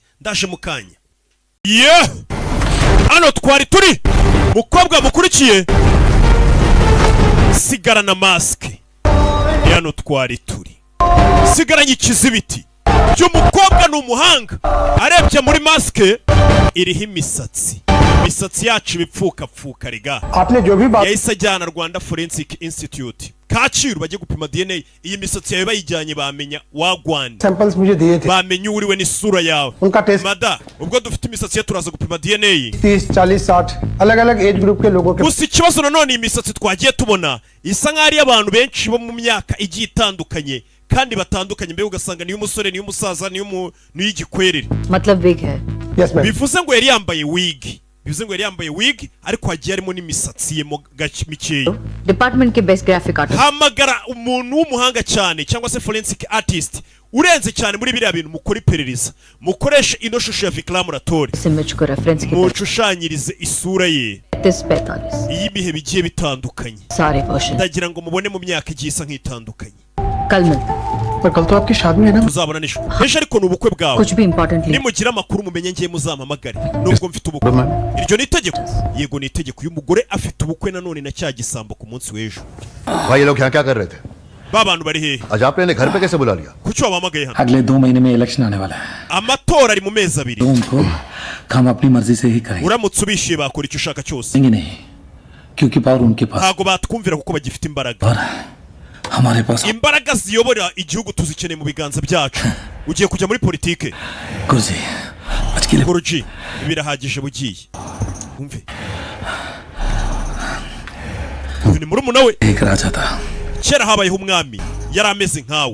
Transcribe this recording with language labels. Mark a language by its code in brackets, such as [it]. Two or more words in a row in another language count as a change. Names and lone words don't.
[rw] Ndaje mukanya ano twari turi mukobwa mukurikiye sigara na maske ano twari turi sigaranye ikizibiti cy'umukobwa n'umuhanga arebye muri maske iriho imisatsi yacu ibipfuka riga. Yahise ajyana Rwanda Forensic Institute Kacyiru bajye gupima DNA. Iyi misatsi yawe bayijyanye bamenya wagwani bamenya uriwe n'isura yawe. Mada ubwo dufite imisatsi ye turaza gupima DNA [hi] 30-40-60 अलग-अलग [en] age group [hi] के लोगों के. [rw] Gusa ikibazo nanone imisatsi twagiye tubona isa nk'ari abantu benshi bo mu myaka igiye itandukanye kandi batandukanye mbere ugasanga niyo umusore niyo umusaza niyo y'igikwerere. [hi] मतलब wig है. [rw] Bivuze ngo yari yambaye wig ariko hagiye harimo n'imisatsi ye mo mikeya. [en] Department के best graphic artist. [rw] Hamagara umuntu w'umuhanga cyane cyangwa se [en] forensic artist [rw] urenze cyane muri biriya bintu mukora iperereza mukoresha ino shusho ya viclamoratori mushushanyirize isura ye iyi bihe bigiye bitandukanye ndagira ngo mubone mu myaka igiye isa nk'itandukanye. [hi] पर कल तो आपकी शादी है ना. [rw] Tuzabona nisho ejo ariko n'ubukwe bwawe nimugira amakuru mumenye ngiye muzampamagare nubwo mfite ubukwe. Iryo ni itegeko. Yego ni itegeko y'umugore afite ubukwe nanone na cya gisambo ku munsi w'ejo. [hi] भाई ये लोग यहाँ क्या कर रहे थे? [rw] Babantu bari hehe? [hi] आज आपने इन्हें घर पे कैसे बुला लिया? [rw] Kuki wabamagaye hano? [hi] अगले 2 महीने में इलेक्शन आने वाला है. [rw] Amatora ari mu mezi 2. [hi] उनको हम अपनी मर्जी से ही करेंगे. [rw] Uramutse ubishiye bakora icyo ushaka cyose. [hi] नहीं क्योंकि पावर उनके पास. [rw] Ntago batwumvira kuko bagifite imbaraga. [hi] हमारे पास [rw] imbaraga ziyobora igihugu tuzikeneye mu biganza byacu. Ugiye kujya muri politike? Guruji birahagije bugiye. Umve. Ni murumuna we. Kera habayeho umwami yari ameze nkawe.